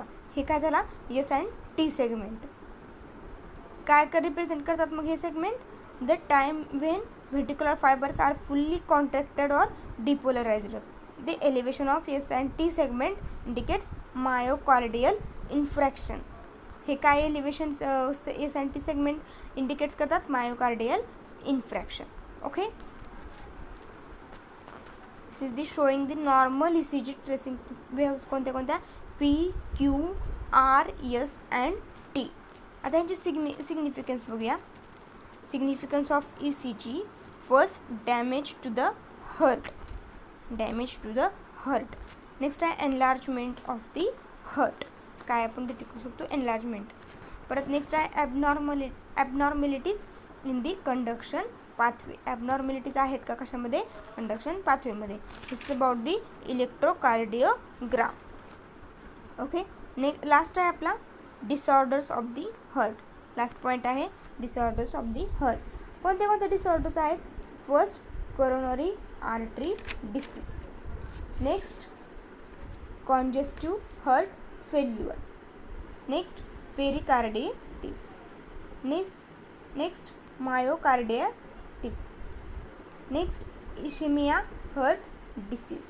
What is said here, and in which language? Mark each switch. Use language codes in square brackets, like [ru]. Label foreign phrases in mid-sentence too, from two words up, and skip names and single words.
[mr] हे काय झाला [en] S and T segment. [mr] काय रिप्रेझेंट करतात मग हे सेगमेंट, [en] the time when ventricular fibers are fully contracted or depolarized. The elevation of S and T segment indicates myocardial infarction. [mr] हे काय [en] elevation S and T segment indicates [mr] करतात, [en] myocardial infarction. [mr] ओके, [en] This is the showing the normal ECG tracing waves कोणत्या P, Q, R, S and T. [mr] आता यांची सिग्निफिकन्स बघूया. [en] significance of ECG, first damage to the heart, [mr] नेक्स्ट आहे [en] enlargement of the heart, [mr] काय आपण डिटेक्ट करू शकतो एनलार्जमेंट. परत नेक्स्ट आहे [en] abnormalities in the conduction pathway. [mr] ॲबनॉर्मॅलिटीज आहेत का कशामध्ये, कंडक्शन पाथवेमध्ये. [en] This is about the electrocardiogram. [mr] ओके, लास्ट आहे आपला [en] disorders of the heart. last point [mr] आहे [en] disorders of the heart. [mr] कोणते डिसऑर्डर्स आहेत, [en] first coronary artery disease, next congestive heart failure, next pericarditis, next myocarditis, next ischemia heart disease.